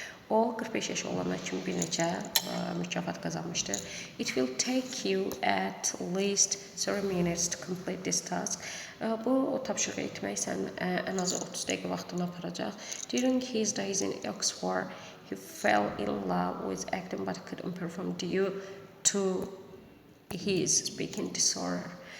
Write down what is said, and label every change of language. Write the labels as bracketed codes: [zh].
[az] O 45 yaşı olana kimi bir neçə mükafat qazanmışdı. [en] It will take you at least 30 minutes to complete this task. [az] Bu tapşırığı etmək sənin ən azı 30 dəqiqə vaxtını aparacaq. [en] During his days in Oxford, he fell in love with acting but couldn't perform due to his speaking disorder.